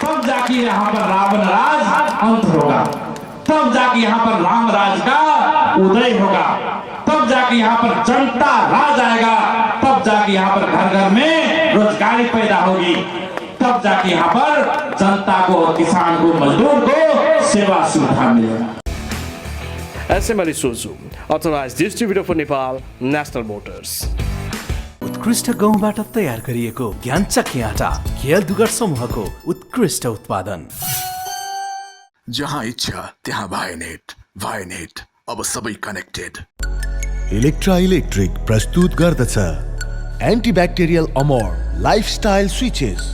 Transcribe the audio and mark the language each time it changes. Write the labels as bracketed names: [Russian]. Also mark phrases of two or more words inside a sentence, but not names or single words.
[Hindi] तब जाके यहाँ पर रावण राज अंत होगा, तब जाके यहाँ पर राम राज का उदय होगा, तब जाके यहाँ पर जनता राज आएगा, तब जाके यहाँ पर घर घर में रोजगारी पैदा होगी, तब जाके यहाँ पर जनता को, किसान को, मजदूर को सेवा सुविधा मिलेगा। [English] SML Isuzu, authorized distributor for Nepal, National Motors. [Nepali] उत्कृष्ट गहुँबाट तयार गरिएको ज्ञानचक्की आटा, खेल दुगर समूहको उत्कृष्ट उत्पादन। जहाँ इच्छा त्यहाँ भाइनेट अब सबै कनेक्टेड। इलेक्ट्रा इलेक्ट्रिक प्रस्तुत गर्दछ एन्टिब्याक्टेरियल अमोर लाइफस्टाइल स्विचेस।